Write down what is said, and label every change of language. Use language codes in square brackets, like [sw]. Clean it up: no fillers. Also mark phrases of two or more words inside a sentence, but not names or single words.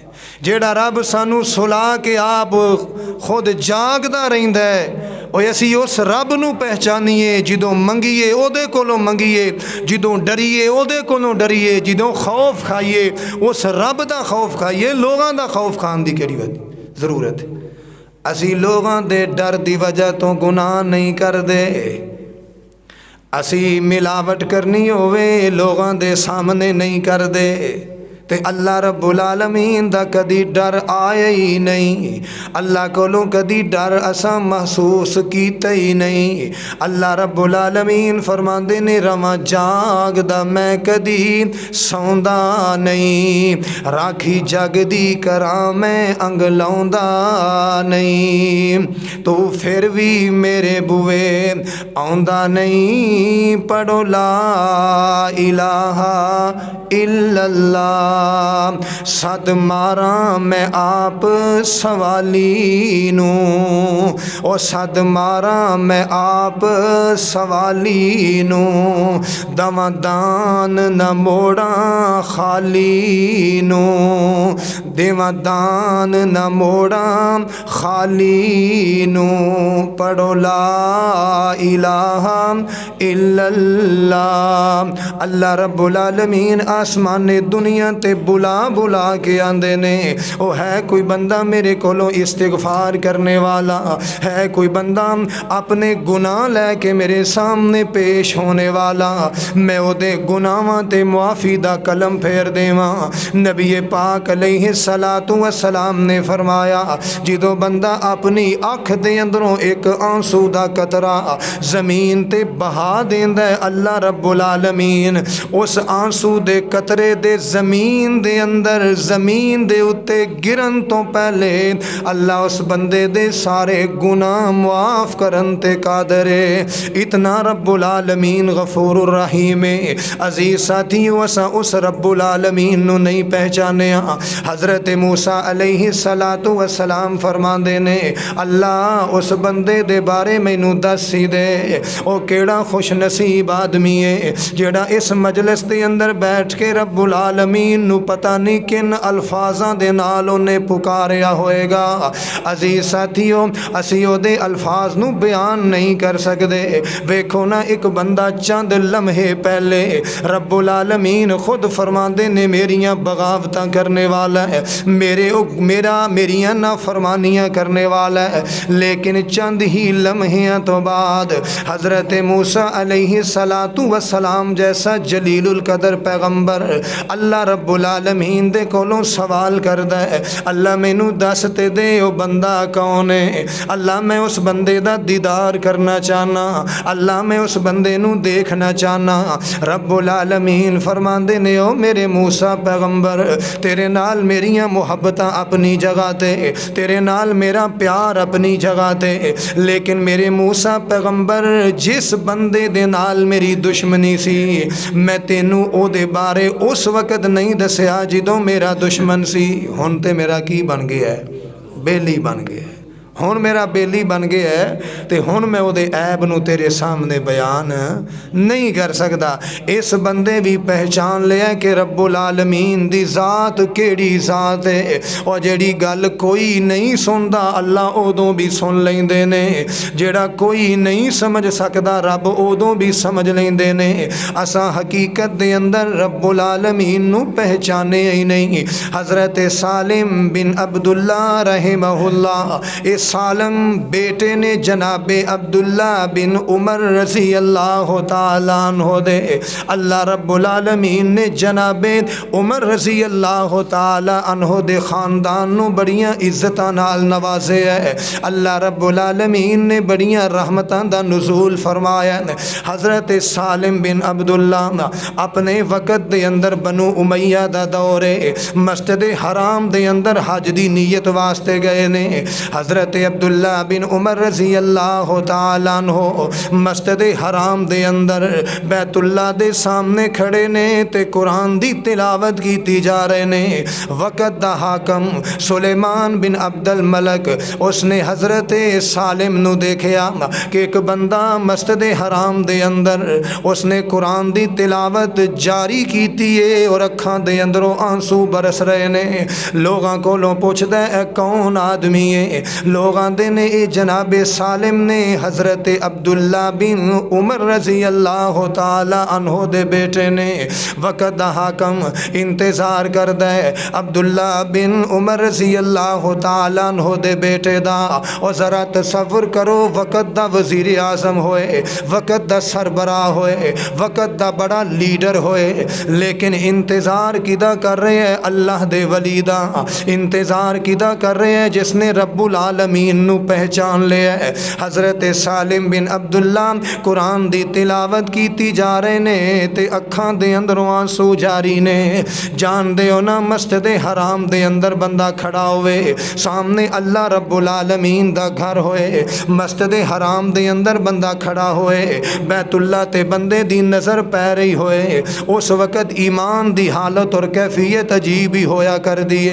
[pa] ਜੇੜ੍ਹਾ ਰੱਬ ਸਾਨੂੰ ਸੁਲਾ ਕੇ ਆਪ ਖ਼ੁਦ ਜਾਗਦਾ ਰਹਿੰਦਾ ਹੈ, ਔਰ ਅਸੀਂ ਉਸ ਰੱਬ ਨੂੰ ਪਹਿਚਾਣੀਏ ਜਿੱਦੋਂ ਮੰਗੀਏ ਓਦੇ ਕੋਲੋਂ ਮੰਗੀਏ, ਜਿੱਦੋਂ ਡਰੀਏ ਓਦੇ ਕੋਲੋਂ ਡਰੀਏ, ਜਿੱਦੋਂ ਖ਼ੌਫ਼ ਖਾਈਏ ਉਸ ਰੱਬ ਦਾ ਖ਼ੌਫ਼ ਖਾਈਏ, ਲੋਕਾਂ ਦਾ ਖ਼ੌਫ਼ ਖਾਣ ਦੀ ਕੇੜ੍ਹੀ ਜ਼ਰੂਰਤ ਹੈ। ਅਸੀਂ ਲੋਕਾਂ ਦੇ ਡਰ ਦੀ ਵਜ੍ਹਾ ਤੋਂ ਗੁਨਾਹ ਨਹੀਂ ਕਰਦੇ, ਅਸੀਂ ਮਿਲਾਵਟ ਕਰਨੀ ਹੋਵੇ ਲੋਕਾਂ ਦੇ ਸਾਹਮਣੇ ਨਹੀਂ ਕਰਦੇ, ਤੇ ਅੱਲਾਹ ਰੱਬੁਲ ਆਲਮੀਨ ਦਾ ਕਦੀ ਡਰ ਆਇਆ ਹੀ ਨਹੀਂ, ਅੱਲਾਹ ਕੋਲੋਂ ਕਦੀ ਡਰ ਅਸਾਂ ਮਹਿਸੂਸ ਕੀਤਾ ਹੀ ਨਹੀਂ। ਅੱਲਾਹ ਰੱਬੁਲ ਆਲਮੀਨ ਫ਼ਰਮਾਂਦੇ ਨੇ, ਰਵਾਂ ਜਾਗਦਾ ਮੈਂ ਕਦੀ ਸੌਂਦਾ ਨਹੀਂ, ਰਾਖੀ ਜਗਦੀ ਕਰਾਂ ਮੈਂ ਅੰਗ ਲਾਉਂਦਾ ਨਹੀਂ, ਤੂੰ ਫਿਰ ਭੀ ਮੇਰੇ ਬੂਹੇ ਆਉਂਦਾ ਨਹੀਂ, ਪੜ੍ਹੋ [ar] لا إله إلا الله. [pa] ਸੱਦ ਮਾਰਾਂ ਮੈਂ ਆਪ ਸਵਾਲੀ ਨੂੰ, ਓ ਸੱਦ ਮਾਰਾਂ ਮੈਂ ਆਪ ਸਵਾਲੀ ਨੂੰ, ਦੇਵਾਂ ਦਾਨ ਨ ਮੋੜਾਂ ਖ਼ਾਲੀ ਨੂੰ, ਦੇਵਾਂ ਦਾਨ ਨ ਮੋੜਾਂ ਖ਼ਾਲੀ ਨੂੰ, ਪੜ੍ਹੋ [ar] لا إله إلا الله. [pa] ਅੱਲਾਹ ਰੱਬੁਲ ਆਲਮੀਨ ਆਸਮਾਨੇ ਦੁਨੀਆ ਤੇ ਬੁਲਾ ਬੁਲਾ ਕੇ ਆਂਦੇ ਨੇ, ਓ ਹੈ ਕੋਈ ਬੰਦਾ ਮੇਰੇ ਕੋਲੋਂ ਇਸਤਿਗ਼ਫ਼ਾਰ ਕਰਨ ਵਾਲਾ, ਹੈ ਕੋਈ ਬੰਦਾ ਅਪਣੇ ਗੁਨਾਹ ਲੈਕੇ ਮੇਰੇ ਸਾਹਮਣੇ ਪੇਸ਼ ਹੋਣ ਵਾਲਾ, ਮੈਂ ਓਦੇ ਗੁਨਾਹਾਂ ਤੇ ਮੁਆਫ਼ੀ ਦਾ ਕਲਮ ਫੇਰ ਦੇਵਾਂ। ਨਬੀ ਪਾਕ [ar] عليه الصلاة والسلام [pa] ਨੇ ਫ਼ਰਮਾਇਆ, ਜਿੱਦੋਂ ਬੰਦਾ ਅਪਣੀ ਅੱਖ ਦੇ ਅੰਦਰੋਂ ਇਕ ਅੱਥਰੂ ਦਾ ਕਤਰਾ ਜ਼ਮੀਨ ਤੇ ਵਹਾ ਦੇਂਦਾ ਹੈ, ਅੱਲਾਹ ਰੱਬੁਲ ਆਲਮੀਨ ਉਸ ਆਂਸੂ ਦੇ ਕਤਰੇ ਦੇ ਜ਼ਮੀਨ ਦੇ ਅੰਦਰ ਜ਼ਮੀਨ ਦੇ ਉੱਤੇ ਗਿਰਨ ਤੋਂ ਪਹਿਲੇ ਅੱਲਾਹ ਉਸ ਬੰਦੇ ਦੇ ਸਾਰੇ ਗੁਨਾਹ ਮੁਆਫ਼ ਕਰਨ ਤੇ ਕਾਦਰ ਹੈ। ਇਤਨਾ ਰੱਬੁਲ ਆਲਮੀਨ ਗ਼ਫ਼ੂਰੁਰ ਰਹੀਮ ਹੈ। ਅਜ਼ੀਜ਼ ਸਾਥੀਓ, ਅਸਾਂ ਉਸ ਰੱਬੁਲ ਆਲਮੀਨ ਨੂੰ ਨਹੀਂ ਪਹਿਚਾਣਿਆ। ਹਜ਼ਰਤ ਮੂਸਾ [ar] عليه الصلاة والسلام [pa] ਫ਼ਰਮਾਂਦੇ ਨੇ, ਅੱਲਾਹ ਉਸ ਬੰਦੇ ਦੇ ਬਾਰੇ ਮੈਨੂੰ ਦੱਸ ਹੀ ਦੇ, ਓ ਕੇੜ੍ਹਾ ਖ਼ੁਸ਼ ਨਸੀਬ ਆਦਮੀ ਹੈ ਜੇੜ੍ਹਾ ਇਸ ਮਜਲਿਸ ਦੇ ਅੰਦਰ ਬੈਠ ਕੇ ਰੱਬੁਲ ਆਲਮੀਨ ਨੂੰ ਪਤਾ ਨਹੀਂ ਕਿਨ ਅਲਫ਼ਾਜ਼ਾਂ ਦੇ ਨਾਲ ਉਨ੍ਹੇਂ ਪੁਕਾਰਿਆ ਹੋਏਗਾ। ਅਜ਼ੀਜ਼ ਸਾਥੀਓ, ਅਸੀਂ ਓਦੇ ਅਲਫ਼ਾਜ਼ ਨੂੰ ਬਯਾਨ ਨਹੀਂ ਕਰ ਸਕਤੇ। ਵੇਖੋ ਨਾ, ਇਕ ਬੰਦਾ ਚੰਦ ਲਮ੍ਹੇ ਪਹਿਲੇ ਰੱਬੁਲ ਆਲਮੀਨ ਖ਼ੁਦ ਫ਼ਰਮਾਂਦੇ ਨੇ ਮੇਰੀਆਂ ਬਗ਼ਾਵਤਾਂ ਕਰਨ ਵਾਲਾ ਹੈ, ਮੇਰੀਆਂ ਨਾ ਫ਼ਰਮਾਨੀਆਂ ਕਰਨ ਵਾਲਾ ਹੈ, ਲੇਕਿਨ ਚੰਦ ਹੀ ਲਮ੍ਹਿਆਂ ਤੋਂ ਬਾਅਦ ਹਜ਼ਰਤ ਮੂਸਾ [ar] عليه الصلاة والسلام [pa] ਜੈਸਾ ਜਲੀਲੁਲ ਕਦਰ ਪੈਗ਼ੰਬਰ ਅੱਲਾਹ ਰੱਬੁਲ ਆਲਮੀਨ ਦੇ ਕੋਲੋਂ ਸਵਾਲ ਕਰਦਾ ਹੈ, ਅੱਲਾਹ ਮੈਨੂੰ ਦੱਸ ਤੇ ਦੇ ਓ ਬੰਦਾ ਕੌਣ ਹੈ। ਅੱਲਾਹ ਮੈਂ ਉਸ ਬੰਦੇ ਦਾ ਦੀਦਾਰ ਕਰਨਾ ਚਾਹਨਾ, ਅੱਲਾਹ ਮੈਂ ਉਸ ਬੰਦੇ ਨੂੰ ਦੇਖਣਾ ਚਾਹਨਾ। ਰੱਬੁਲ ਆਲਮੀਨ ਫ਼ਰਮਾਂਦੇ ਨੇ, ਓ ਮੇਰੇ ਮੂਸਾ ਪੈਗ਼ੰਬਰ, ਤੇਰੇ ਨਾਲ ਮੇਰੀਆਂ ਮੁਹੱਬਤਾਂ ਅਪਣੀ ਜਗ੍ਹਾ ਤੇ, ਤੇਰੇ ਨਾਲ ਮੇਰਾ ਪਿਆਰ ਅਪਣੀ ਜਗ੍ਹਾ ਤੇ, ਲੇਕਿਨ ਮੇਰੇ ਮੂਸਾ ਪੈਗ਼ੰਬਰ ਜਿਸ ਬੰਦੇ ਦੇ ਨਾਲ ਮੇਰੀ ਦੁਸ਼ਮਣੀ ਸੀ, ਮੈਂ ਤੈਨੂੰ ਓਦੇ ਬਾਰੇ ਉਸ ਵਕਤ ਨਹੀਂ ਦੱਸਿਆ ਜਿੱਦੋਂ ਮੇਰਾ ਦੁਸ਼ਮਣ ਸੀ। ਹੁਣ ਤੇ ਮੇਰਾ ਕੀ ਬਣ ਗਿਆ ਹੈ? ਬੇਲੀ ਬਣ ਗਿਆ ਹੈ। ہن میرا بیلی بن گیا ہے تے ہن میں وہ دے عیب نو تیرے سامنے بیان نہیں کر سکدا۔ اس بندے بھی پہچان لیا کہ رب العالمین دی ذات کیڑی ذات ہے، اور جیڑی گل کوئی نہیں سندا اللہ اودوں بھی سن لیندے نے، جیڑا کوئی نہیں سمجھ سکدا رب اودوں بھی سمجھ لیندے نے۔ اساں حقیقت دے اندر رب العالمین نو پہچانے ہی نہیں۔ حضرت سالم بن عبداللہ [ar] رحمہ اللہ، [pa] اس سالم بیٹے نے جناب عبداللہ بن عمر [ar] رضی اللہ تعالیٰ عنہ [pa] دے، اللہ رب العالمین نے جناب عمر [ar] رضی اللہ تعالیٰ عنہ [pa] دے خاندان نو بڑیاں عزتاں نال نوازے ہے۔ اللہ رب العالمین نے بڑیاں رحمتاں دا نزول فرمایا۔ حضرت سالم بن عبداللہ اپنے وقت دے اندر بنو امیہ دا دورے مسجد حرام دے اندر حج دی نیت واسطے گئے نے۔ حضرت عبداللہ بن عمر [ar] رضی اللہ تعالیٰ عنہ [pa] مسجد حرام دے اندر بیت اللہ دے سامنے کھڑے نے تے قرآن دی تلاوت کیتی جا رہے نے۔ وقت دا حاکم سلیمان بن عبد الملک اس نے حضرت سالم نو دیکھیا کہ ایک بندہ مسجد حرام دے اندر اس نے قرآن دی تلاوت جاری کیتی ہے اور اکھاں دے اندروں آنسو برس رہے نے۔ لوگاں کولوں پوچھدا ہے کون آدمی ہے؟ لوگ آندے نے اے جناب سالم نے حضرت عبداللہ بن عمر [ar] رضی اللہ تعالی عنہ [pa] دے بیٹے نے۔ وقت دا حاکم انتظار کردا ہے عبداللہ بن عمر [ar] رضی اللہ تعالی عنہ [pa] دے بیٹے دا، اور ذرا تصور کرو وقت دا وزیر اعظم ہوئے، وقت دا سربراہ ہوئے، وقت دا بڑا لیڈر ہوئے، لیکن انتظار کدا کر رہے ہیں؟ اللہ دے ولی دا انتظار کدا کر رہے ہیں جس نے رب العالمین نو پہچان لیا ہے۔ حضرت سالم بن عبداللہ قرآن دی تلاوت کیتی جا رہے نے تے اکھاں دے اندروں آنسو جاری نے۔ جان دے ہونا مسجد حرام دے اندر بندہ کھڑا ہوئے، سامنے اللہ رب العالمین دا گھر ہوئے، مسجد حرام دے اندر بندہ کھڑا ہوئے، بیت اللہ تے بندے دی نظر پہ رہی ہوئے، اس وقت ایمان دی حالت اور کیفیت عجیب ہی ہویا کر دیے۔